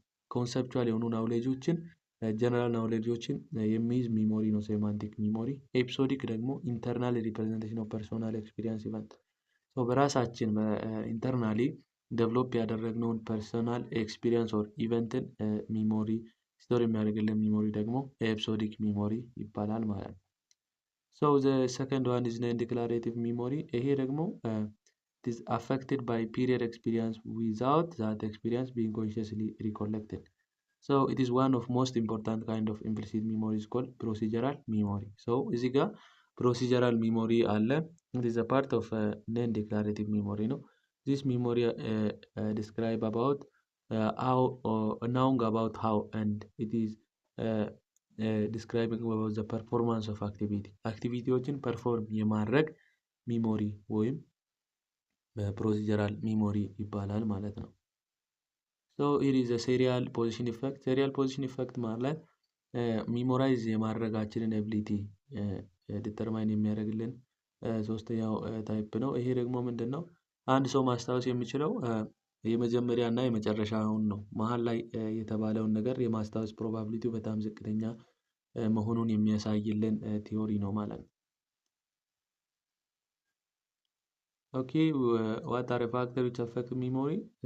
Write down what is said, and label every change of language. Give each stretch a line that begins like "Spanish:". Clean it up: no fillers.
Amharic: ኮንሰፕቹዋል የሆኑ ናውሌጆችን ጀነራል ናውሌጆችን የሚይዝ ሚሞሪ ነው ሴማንቲክ ሚሞሪ። ኤፒሶዲክ ደግሞ ኢንተርናል ሪፕሬዘንቴሽን ኦፍ ፐርሶናል ኤክስፒሪየንስ ኢቨንት በራሳችን ኢንተርናሊ ዴቨሎፕ ያደረግነውን ፐርሶናል ኤክስፒሪየንስ ኦር ኢቨንትን ሚሞሪ ስቶር የሚያደርግልን ሚሞሪ ደግሞ ኤፒሶዲክ ሚሞሪ ይባላል ማለት ነው።
English: the second one is non-declarative memory.
Amharic: ይሄ ደግሞ
English: it is affected by period experience without that experience being consciously recollected. It is one of most important kind of implicit memory is called procedural memory.
Amharic: እዚህ ጋር procedural memory አለ.
English: It is a part of non-declarative memory ነው. This memory describe about how knowing about how and it is describing about the performance of activity
Amharic: አክቲቪቲዎችን ፐርፎርም የማድረግ ሚሞሪ ወይም ፕሮሲጀራል ሚሞሪ ይባላል ማለት ነው።
English: it is a serial position effect.
Amharic: serial position effect ማለት ሚሞራይዝ የማድረጋችንን ኤቢሊቲ ዲተርማይን የሚያደርግልን ሶስተኛው ታይፕ ነው። ይሄ ደግሞ ምንድነው? አንድ ሰው ማስታወስ የሚችለው የመጀመሪያ እና የመጨረሻውን ነው። መሃል ላይ የተባለውን ነገር የማስታወስ ፕሮባቢሊቲው በጣም ዝቅተኛ መሆኑን የሚያሳይልን ቲዮሪ ነው ማለት ነው። ኦኬ
English: what are the factors which affect memory?